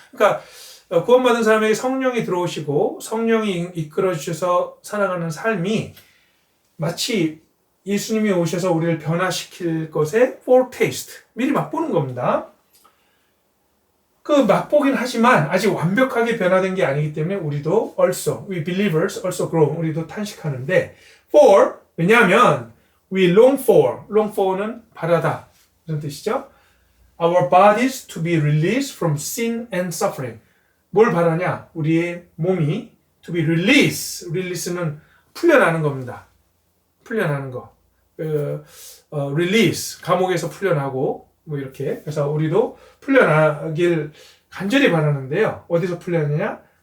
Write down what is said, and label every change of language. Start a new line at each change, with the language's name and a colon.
Korean: 그러니까 구원받은 사람에게 성령이 들어오시고 성령이 이끌어 주셔서 살아가는 삶이 마치 예수님이 오셔서 우리를 변화시킬 것의 foretaste, 미리 맛보는 겁니다. 그 맛보긴 하지만 아직 완벽하게 변화된 게 아니기 때문에 우리도 also,
English: we believers also groan,
Korean: 우리도 탄식하는데 for, 왜냐하면
English: we long for
Korean: 는 바라다 이런 뜻이죠.
English: Our bodies to be released from sin and suffering.
Korean: 뭘 바라냐? 우리의 몸이 to be release는 풀려나는 겁니다. 풀려나는 거. release, 감옥에서 풀려나고 뭐 이렇게. 그래서 우리도 풀려나길 간절히 바라는데요. 어디서 풀려나냐?